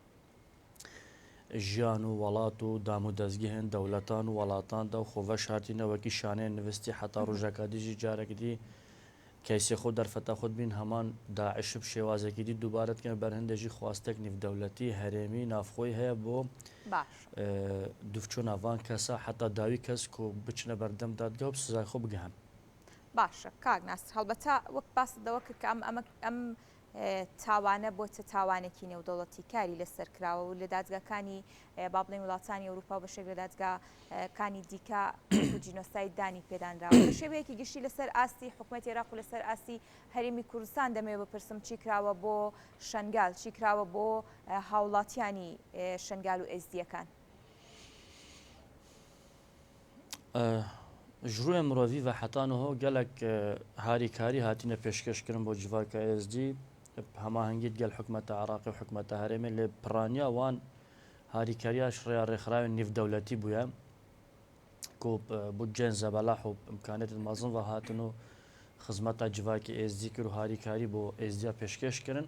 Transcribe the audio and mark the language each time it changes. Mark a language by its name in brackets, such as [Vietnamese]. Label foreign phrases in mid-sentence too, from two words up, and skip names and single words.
[Kurdish] jiyan û welat û damûdezgehên dewletan û welatan de xwe veş hatîne wekî şaneyên nivîstî heta rojeka dî jî carekî dî keysê xwe derfeta xwe dibîn heman Daişî bi şêwazekî dî dubare dike ber hindê jî xwastek nîvdewletî herêmî navxweyî heye bo dûvçûna van kesa heta dawî kes ku biçine berdem dadgeh û bi sizayê xwe bigihin. [Central Kurdish] باشە کاک ناسر، هەڵبەتە وەک باس دەوە کرد کە ئەم تاوانە بۆتە تاوانێکی نێودەوڵەتی کاری لەسەر کراوە و لە دادگاکانی با بڵێن وڵاتانی ئەوروپا و بەشێک لە دادگاکانی دیکە جینۆساید دانی پێدانراوە بە شێوەیەکی گشتی لەسەر ئاستی حکوومەتی عێراق و لەسەر ئاستی هەرێمی کوردستان دەمەوێت بپرسم چی کراوە بۆ شەنگال، چی کراوە بۆ هاوڵاتیانی شەنگال و ئێزدیەکان؟ [Kurdish] ji rûyê mirovî ve heta niho gelek harîkarî hatîne pêşkêşkirin bo civaka êzdî hemahengî gel hikûmeta Iraqê û hikûmeta herêmê lê piraniya wan harîkariya ji rêya rêxirayên nîvdewletî bûye ku budceyên zebelah û imkaniyetên mezin ve hatin û xizmeta civakê êzdî kir û harîkarî bo êzdiya pêşkêş kirin.